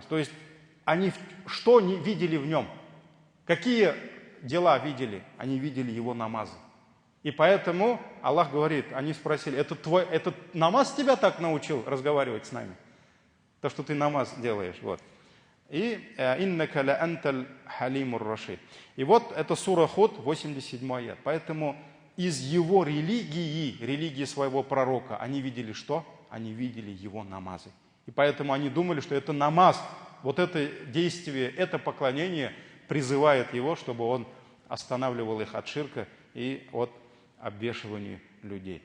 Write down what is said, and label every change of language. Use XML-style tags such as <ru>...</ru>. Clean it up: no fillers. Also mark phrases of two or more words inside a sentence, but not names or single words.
<ru>То есть они что не видели в нем? Какие дела видели? Они видели его намазы. И поэтому Аллах говорит, они спросили, этот намаз тебя так научил разговаривать с нами? То, что ты намаз делаешь. Вот. И</ru> <ar>«إنك لأنت الحليم الرشيد».</ar> <ru>И вот это сура Худ, 87 аят. Поэтому из его религии своего пророка, они видели что? Они видели его намазы. И поэтому они думали, что это намаз, вот это действие, это поклонение призывает его, чтобы он останавливал их от ширка и от обвешивания людей.</ru>